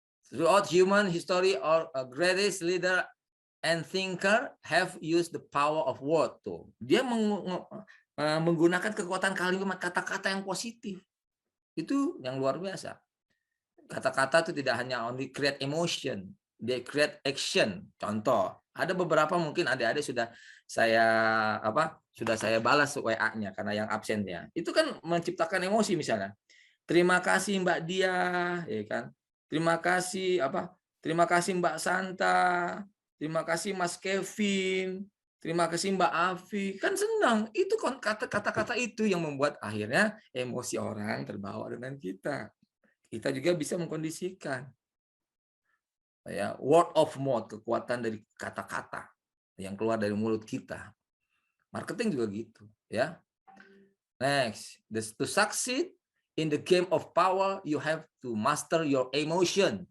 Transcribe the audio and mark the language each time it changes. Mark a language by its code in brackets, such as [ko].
[en] Throughout human history, our greatest leader and thinker have used the power of word. [id] Tuh, dia menggunakan kekuatan kalimat, kata-kata yang positif. Itu yang luar biasa. Kata-kata itu tidak hanya [en] only create emotion, they create action. [id] Contoh, ada beberapa mungkin adik-adik sudah saya balas WA-nya karena yang absennya. Itu kan menciptakan emosi misalnya. Terima kasih Mbak Dia, ya kan? Terima kasih Terima kasih Mbak Santa, terima kasih Mas Kevin. Terima kasih Mbak Afi, kan senang. Itu kata-kata itu yang membuat akhirnya emosi orang terbawa dengan kita. Kita juga bisa mengkondisikan. Ya, word of mouth, kekuatan dari kata-kata yang keluar dari mulut kita. Marketing juga gitu, ya. [en] Next, to succeed in the game of power, you have to master your emotion.